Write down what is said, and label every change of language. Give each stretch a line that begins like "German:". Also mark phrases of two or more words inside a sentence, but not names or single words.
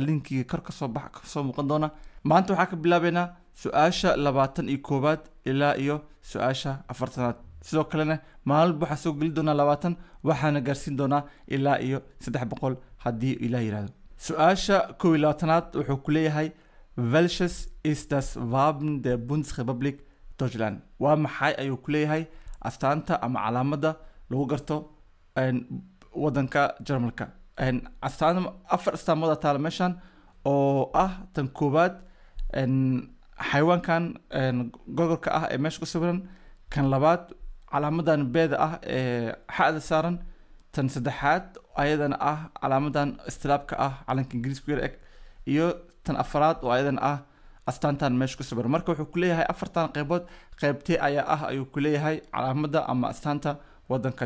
Somali: linkiga kor kasoo muuqan doona maanta waxaa ka bilaabeynaa su'aasha 21 ilaa iyo su'aasha 40 sidoo kalena maalin waxaa soo geli doonaa 20 waxaana gaarsiin doonaa ilaa iyo 300 haddii ilaa yiraahdo su'aasha 21aad wuxuu ku leeyahay
German: welches ist das Wappen der Bundesrepublik Deutschland
Somali: waa maxay ayuu ku leeyahay astaanta ama calaamada lagu garto wadanka Jarmalka astaan afar astaamood taala meeshan oo ah tan koobaad xayawaankan gogolka ah ee meesha ku sawiran kan labaad calaamadan beeda ah ee xaada saaran tan saddexaad ayadana ah calaamadan istilaabka ah calanka ingiriiska yar eg iyo tan afraad oo ayadana ah astaantan meesha ku sawiran marka wuxuu ku leeyahay afartan qaybood qaybtee ayaa ah ayuu ku leeyahay calaamada ama astaanta wadanka